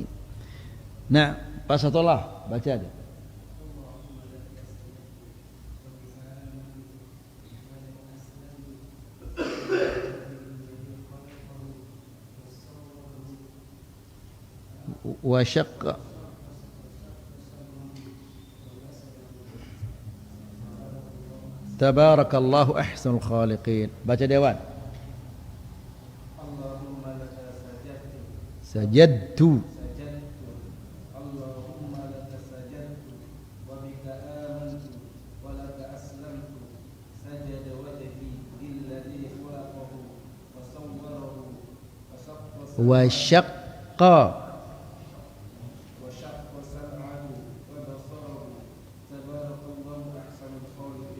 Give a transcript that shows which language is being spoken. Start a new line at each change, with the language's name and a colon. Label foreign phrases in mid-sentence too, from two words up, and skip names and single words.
Indonesian: Nah, pas setelah baca dia.
Arabic: وشق تبارك الله أحسن الخالقين.
Indonesian: Baca Dewan. Sajadtu
Arabic: اللهم لك سجدت وبك آمنت ولك أسلمت سجد وجهي للذي خلقه وصوره وشق سمعه وبصره تبارك الله أحسن الخالقين.